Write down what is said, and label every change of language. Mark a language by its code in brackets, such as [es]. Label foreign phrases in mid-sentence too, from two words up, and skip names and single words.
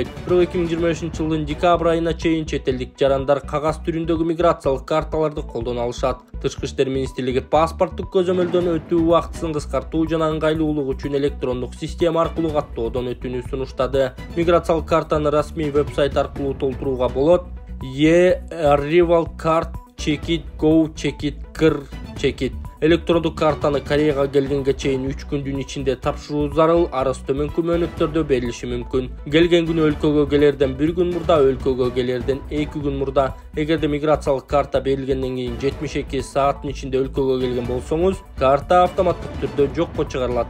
[ky] Бирок 2023-жылдын декабрь айына чейин чет элдик жарандар кагаз түрүндөгү миграциялык карталарды колдоно алышат. Тышкы иштер министрлиги паспорттук көзөмөлдөн өтүү убактысын кыскартуу жана ыңгайлуулук үчүн электрондук система аркылуу каттоодон өтүүнү сунуштады. Миграциялык картаны расмий веб-сайт аркылуу толтурууга болот. [en] Arrival Card, Check It, Go, Check It, Кыр, Check It. [ky] Электрондук картаны Кореяга келгенге чейин 3 күндүн ичинде тапшыруу зарыл, арыз төмөнкү мөөнөттөрдө берилиши мүмкүн. Келген күнү өлкөгө келерден 1 күн мурда, өлкөгө келерден 2 күн мурда. Эгерде миграциялык карта берилгенден кийин 72 сааттын ичинде өлкөгө келген болсоңуз, карта автоматтык түрдө жокко чыгарылат.